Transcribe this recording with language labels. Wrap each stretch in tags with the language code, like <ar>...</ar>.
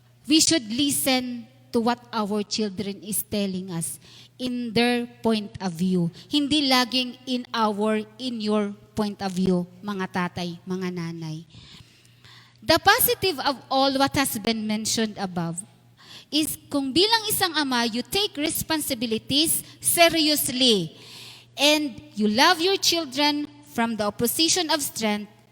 <en>We should listen to what our children is telling us in their point of view.</en> <tl>Hindi laging</tl> <en>in your point of view,</en> <tl>mga tatay, mga nanay.</tl> <en>The positive of all what has been mentioned above is</en> <tl>kung bilang isang ama,</tl> <en>you take responsibilities seriously and you love your children from the opposition of strength.</en>